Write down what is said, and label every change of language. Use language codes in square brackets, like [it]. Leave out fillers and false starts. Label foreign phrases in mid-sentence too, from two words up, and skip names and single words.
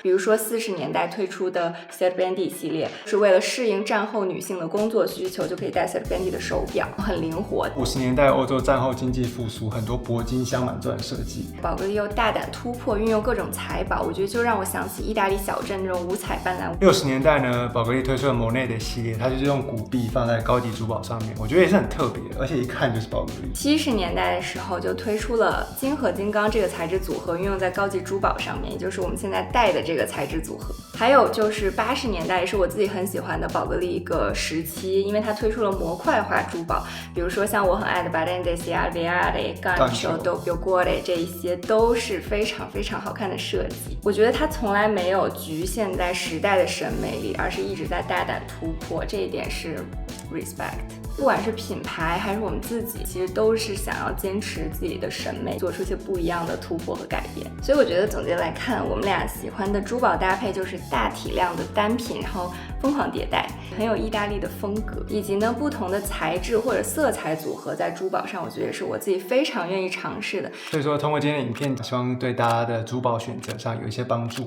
[zh] 比如說40年代推出的 Serpenty 系列，是為了適應戰後女性的工作需求，就可以戴 Serpenty 的手錶，很靈活。 50年代歐洲戰後經濟復甦，很多鉑金鑲滿鑽設計。寶格麗又大膽突破，運用各種財寶，我覺得就讓我想起意大利小鎮這種五彩斑斕。 60年代呢，寶格麗推出了 Monet 的系列，它就是用古幣放在高級珠寶上面，我覺得也是很特別，而且一看就是寶格麗。 70年代的時候就推出了金和金剛這個材質組合，運用在高級珠寶上面，也就是我們現在戴的這個材質組合。還有就是80年代也是我自己很喜歡的寶格麗一個時期，因為它推出了模塊化珠寶，比如說像我很愛的 Battente Alveare、Gancio、Doppio-Cuore 這一些都是非常非常好看的設計。我覺得它從來沒有局限在時代的審美裡，而是一直在大膽突破，這一點是 respect。不管是品牌還是我們自己，其實都是想要堅持自己的審美，做出一些不一樣的突破和改變。所以我覺得總結來看，我們倆喜歡的珠寶搭配就是大體量的單品，然後瘋狂迭代，很有意大利的風格，以及呢不同的材質或者色彩組合在珠寶上，我覺得是我自己非常願意嘗試的。所以說通過今天的影片，希望對大家的珠寶選擇上有一些幫助。